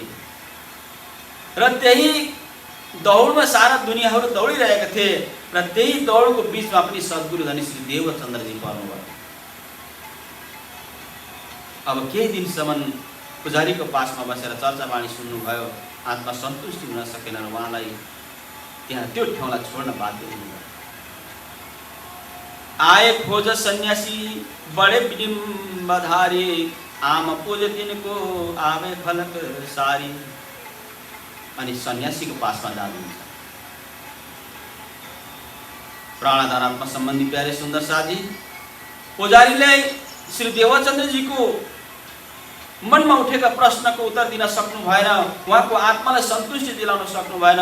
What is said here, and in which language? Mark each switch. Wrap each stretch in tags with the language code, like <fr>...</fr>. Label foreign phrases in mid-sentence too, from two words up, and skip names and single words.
<ne>र त्यही दौडमा सारा दुनियाँहरू दौडिरहेका थिए र त्यही दौडको बीचमा पनि सद्गुरु धनी श्री देवचन्द्रजी पर्नुभयो। अब केही दिनसम्म पुजारीको पासमा बसेर चर्चा वाणी सुन्नुभयो, आत्मा सन्तुष्टि हुन सकेन र उहाँलाई त्यहाँ त्यो ठाउँलाई छोड्न बाध्य हुनुभयो।</ne> <hi>आए खोज सन्यासी बडे विडिम्बधारी, आम पूज तिनको आवे फलक सारी।</hi> <ne>अनि सन्यासीको पासमा जानुहुन्छ। प्राणाधारात्मा सम्बन्धी प्यारे सुन्दर साथी, पुजारीले श्री देवचन्द्रजीको मनमा उठेका प्रश्नको उत्तर दिन सक्नु भएन, उहाँको आत्मालाई सन्तुष्टि दिलाउन सक्नु भएन।</ne>